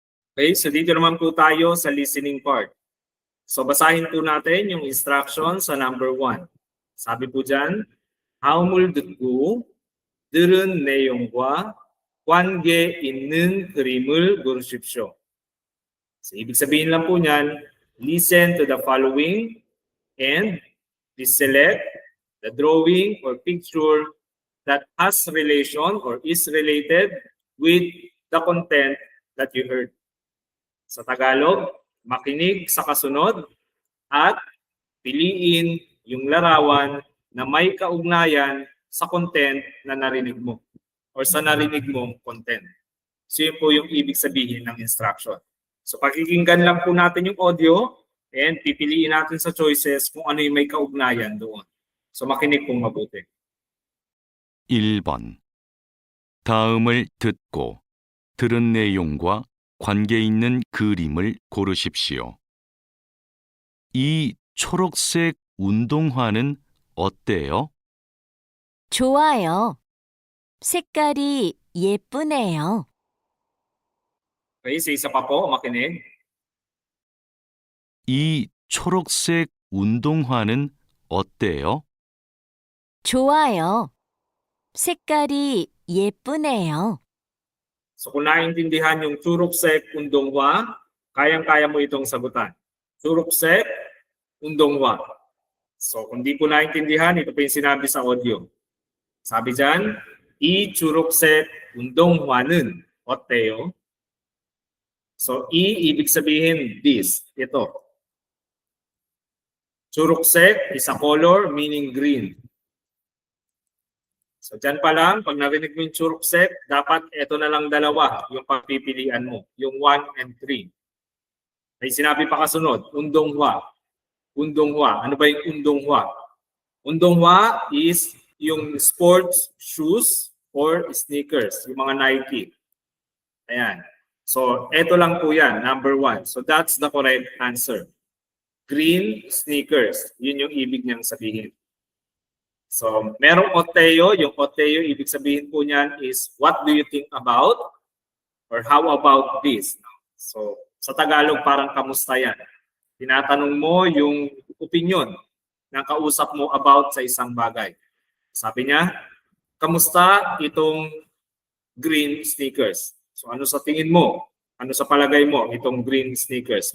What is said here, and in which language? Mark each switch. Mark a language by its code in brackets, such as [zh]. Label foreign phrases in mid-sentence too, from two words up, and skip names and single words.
[tl] Okay, so dito naman po tayo sa [en] listening part. [tl] So basahin po natin yung instructions sa number 1. Sabi po dyan, [ko] 다음을 듣고 들은 내용과 관계 있는 그림을 고르십시오. [tl] So ibig sabihin lang po niyan, [en] listen to the following and please select the drawing or picture that has relation or is related with the content that you heard. [tl] Sa Tagalog, makinig sa kasunod at piliin yung larawan na may kaugnayan sa content na narinig mo or sa narinig mong content. So yun po yung ibig sabihin ng instruction. So pakikinggan lang po natin yung audio and pipiliin natin sa choices kung ano yung may kaugnayan doon. So makinig pong mabuti. [ko] 1번. 다음을 듣고 들은 내용과 관계 있는 그림을 고르십시오. 이 초록색 운동화는 어때요? 좋아요. 색깔이 예쁘네요. [tl] Okay, so isa pa po, makinig. [ko] 이 초록색 운동화는 어때요? 좋아요. 색깔이 예쁘네요. [tl] So kung naintindihan yung [ko] 초록색 운동화, [tl] kayang-kaya mo itong sagutan. [ko] 초록색 운동화. [tl] So kung di po naintindihan, ito po yung sinabi sa audio. Sabi dyan, [ko] 이 초록색 운동화는 어때요? [tl] So ibig sabihin this, ito. [en] Churuksek is a color meaning green. [tl] So dyan pa lang, pag narinig mo yung Churuksek, dapat ito na lang dalawa yung pagpipilian mo, yung 1 and 3. May sinabi pa kasunod, Undonghwa. Undonghwa. Ano ba yung Undonghwa? [en] Undonghwa is yung sports shoes or sneakers, [tl] yung mga [en] Nike. [tl] Ayan. So ito lang po yan, number 1. [en] So that's the correct answer. Green sneakers. [tl] Yun yung ibig niyang sabihin. So, merong Oteo. Yung Oteo, ibig sabihin po niyan is, [en] what do you think about? Or how about this? [tl] So, sa Tagalog, parang kamusta yan? Tinatanong mo yung opinion ng kausap mo about sa isang bagay. Sabi niya, kamusta itong [en] green sneakers? [tl] So, ano sa tingin mo? Ano sa palagay mo itong [en] green sneakers?